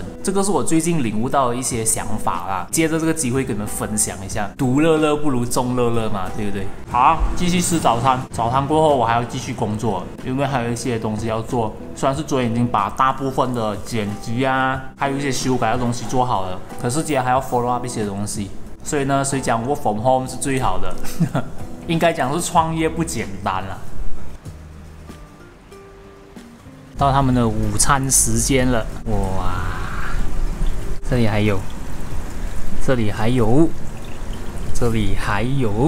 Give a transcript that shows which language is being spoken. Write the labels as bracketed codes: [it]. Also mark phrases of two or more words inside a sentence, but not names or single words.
[zh] 这个是我最近领悟到的一些想法啦，借着这个机会跟你们分享一下。独乐乐不如众乐乐嘛，对不对？好，继续吃早餐。早餐过后我还要继续工作，因为还有一些东西要做。虽然是昨天已经把大部分的剪辑啊，还有一些修改的东西做好了，可是今天还要 [en] follow up [zh] 一些东西。所以呢，谁讲 [en] work from home [zh] 是最好的？应该讲是创业不简单了。到他们的午餐时间了，哇！这里还有，这里还有，这里还有。